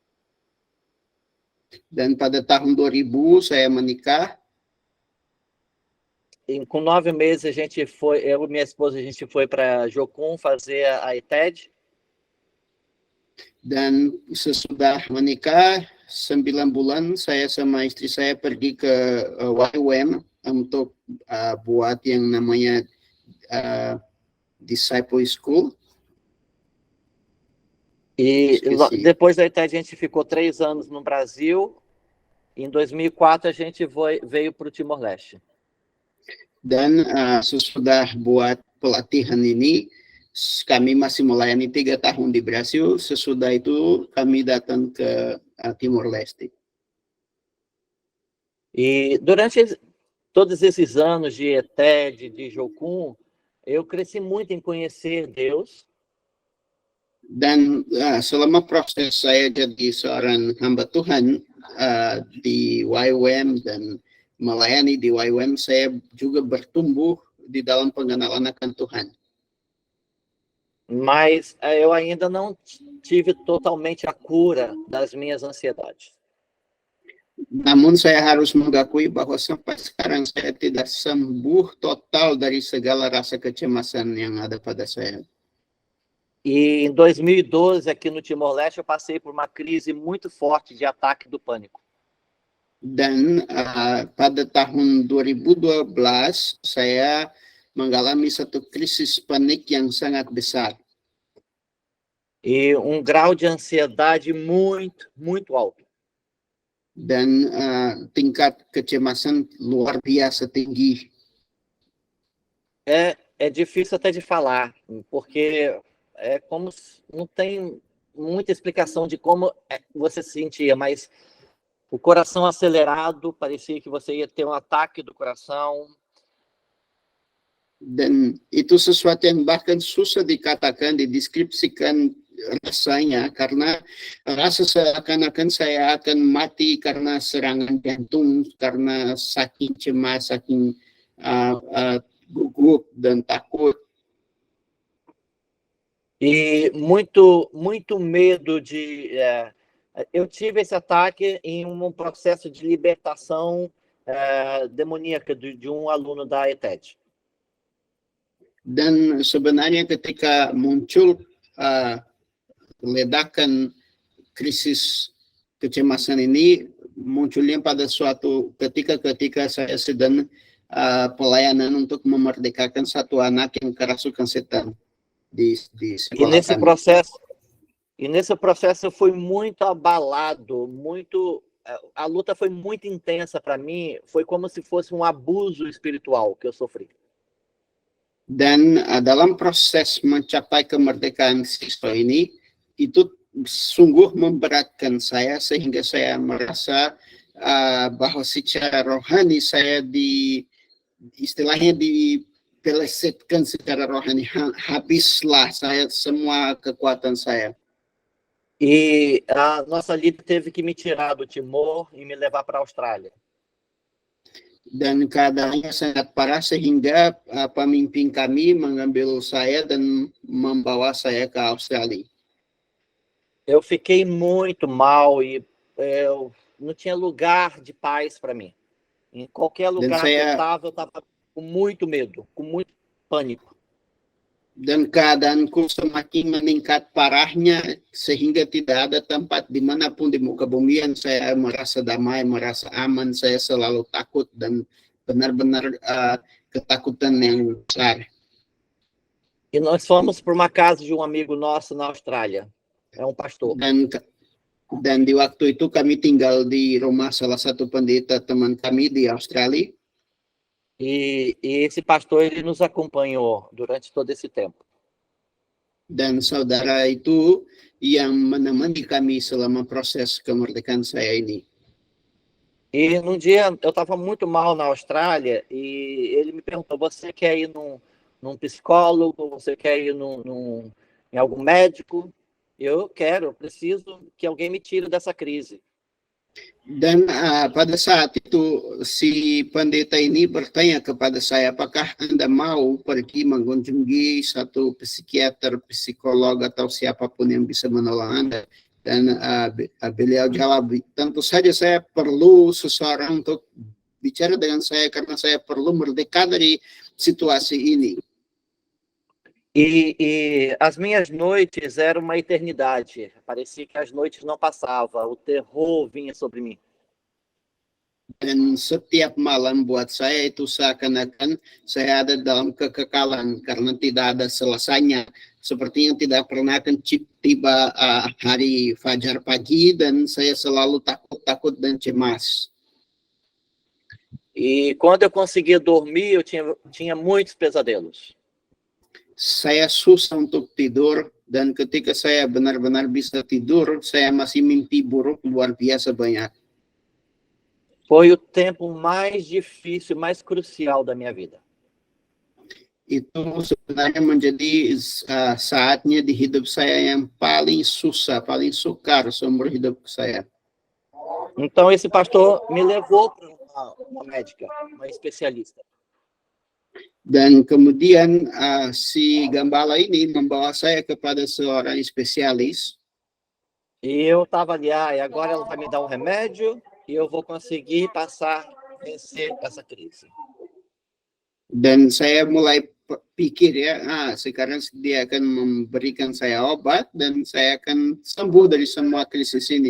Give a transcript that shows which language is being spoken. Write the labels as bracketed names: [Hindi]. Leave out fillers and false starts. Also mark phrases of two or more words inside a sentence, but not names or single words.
[Indonesian] Dan pada tahun 2000 saya menikah. [Portuguese] E com 9 meses eu e minha esposa, a gente foi para Jocum fazer a ETED. [Indonesian] Dan sesudah menikah 9 bulan, saya sama istri saya pergi ke YWAM untuk buat yang namanya Disciple School. [Portuguese] E depois da ETED a gente ficou 3 anos no Brasil. Em 2004 a gente veio para o Timor-Leste. [Indonesian] Dan sesudah buat pelatihan ini, kami masih melayani 3 tahun di Brasil. Sesudah itu kami datang ke Timor-Leste. [Portuguese] E durante todos esses anos de ETED, de Jocum, eu cresci muito em conhecer Deus. [Indonesian] Dan selama proses saya jadi seorang hamba Tuhan di YWAM dan melayani di YWAM, saya juga bertumbuh di dalam pengenalan akan Tuhan. [Portuguese] Mas eu ainda não tive totalmente a cura das minhas ansiedades. [Indonesian] Namun saya harus mengakui bahwa sampai sekarang saya tidak sembuh total dari segala rasa kecemasan yang ada pada saya. [Portuguese] E em 2012, aqui no Timor-Leste, eu passei por uma crise muito forte de ataque do pânico. [Indonesian] Dan pada tahun 2012, saya mengalami satu krisis panik yang sangat besar. [Portuguese] E grau de ansiedade muito, muito alto. [Indonesian] Dan tingkat kecemasan luar biasa tinggi. [Portuguese] É difícil até de falar, porque é como não tem muita explicação de como você se sentia, mas o coração acelerado, parecia que você ia ter um ataque do coração. [Indonesian] Dan itu sesuatu yang bahkan susah dikatakan, dideskripsikan rasanya, karena rasa seakan-akan saya akan mati karena serangan jantung, karena saking cemas, saking gugup dan takut. [Portuguese] E muito, muito medo de... eu tive esse ataque em um processo de libertação demoníaca de um aluno da ETED. [Indonesian] Dan sebenarnya ketika muncul ledakan krisis kecemasan ini, munculnya pada suatu ketika saya sedang pelayanan untuk memerdekakan satu anak yang kerasukan setan di sekolah [Portuguese] E nesse processo eu fui muito abalado, a luta foi muito intensa para mim, foi como se fosse um abuso espiritual que eu sofri. [Indonesian] Dan dalam proses mencapai kemerdekaan siswa ini, itu sungguh memberatkan saya, sehingga saya merasa bahwa secara rohani saya istilahnya pelesetkan secara rohani, habislah saya semua kekuatan saya. [Portuguese] E a nossa líder teve que me tirar do Timor e me levar para a Austrália. [Indonesian] Dan keadaannya sangat parah sehingga pemimpin kami mengambil saya dan membawa saya ke Australia. [Portuguese] Eu fiquei muito mal e eu não tinha lugar de paz para mim. Em qualquer lugar que eu estava com muito medo, com muito pânico. [Indonesian] Dan keadaanku semakin meningkat parahnya sehingga tidak ada tempat dimanapun di muka bumi yang saya merasa damai, merasa aman. Saya selalu takut dan benar-benar ketakutan yang besar. [Portuguese] E nós fomos para uma casa de um amigo nosso na Austrália. É um pastor. [Indonesian] Dan di waktu itu kami tinggal di rumah salah satu pendeta teman kami di Australia. [Portuguese] E esse pastor, ele nos acompanhou durante todo esse tempo. [Indonesian] Dan saudara itu yang menemani kami selama proses kemerdekaan saya ini. [Portuguese] E num dia, eu estava muito mal na Austrália e ele me perguntou, você quer ir num psicólogo? Você quer ir em algum médico? Eu quero, eu preciso que alguém me tire dessa crise. [Indonesian] Dan pada saat itu si pendeta ini bertanya kepada saya, apakah Anda mau pergi mengunjungi satu psikiater, psikolog atau siapapun yang bisa menolong Anda? Dan beliau jawab, tentu saja saya perlu seseorang untuk bicara dengan saya karena saya perlu merdeka dari situasi ini. [Portuguese] E as minhas noites eram uma eternidade. Parecia que as noites não passavam. O terror vinha sobre mim. [Indonesian] Dan setiap malam buat saya itu seakan-akan saya ada dalam kekekalan karena tidak ada selesainya. Sepertinya tidak pernah akan tiba hari fajar pagi dan saya selalu takut dan cemas. [Portuguese] E quando eu conseguia dormir, eu tinha muitos pesadelos. [Indonesian] Saya susah untuk tidur dan ketika saya benar-benar bisa tidur, saya masih mimpi buruk luar biasa banyak. [Portuguese] Foi o tempo mais difícil, mais crucial da minha vida. [Indonesian] Itu sebenarnya menjadi saatnya di hidup saya yang paling susah, paling sukar seumur hidup saya. [Portuguese] Então esse pastor me levou para uma médica, uma especialista. [Indonesian] Dan kemudian si gembala ini membawa saya kepada seorang spesialis. [Portuguese] E eu estava ali, agora ela vai me dar um remédio e eu vou conseguir vencer essa crise. [Indonesian] Dan saya mulai pikir sekarang dia akan memberikan saya obat dan saya akan sembuh dari semua krisis ini.